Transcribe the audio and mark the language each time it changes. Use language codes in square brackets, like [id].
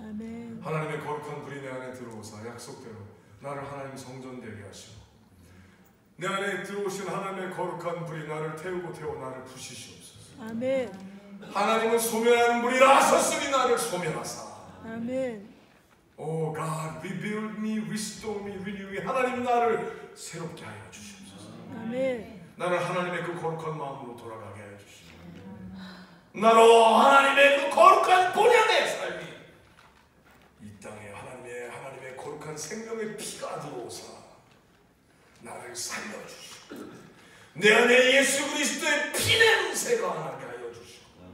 [ko] 아멘. 하나님의 거룩한 불이 내 안에 들어오사 약속대로 나를 하나님 성전 되게 하시고 내 안에 들어오신 하나님의 거룩한 불이 나를 태우고 태워 나를 부시시옵소서. 아멘. 하나님은 소멸하는 불이라 하셨으니 나를 소멸하사. 아멘. [en] Oh God, rebuild me, restore me, renew me. [ko] 하나님 나를 새롭게 하여 주시옵소서. 아멘. 나를 하나님의 그 거룩한 마음으로 돌아가게 하여 주시옵소서. 나로 하나님의 그 거룩한 본연의 삶이 이 땅에 하나님의 거룩한 생명의 피가 들어오사 나를 살려주시고 내 안에 예수 그리스도의 피냄새가 나게 하여 주시고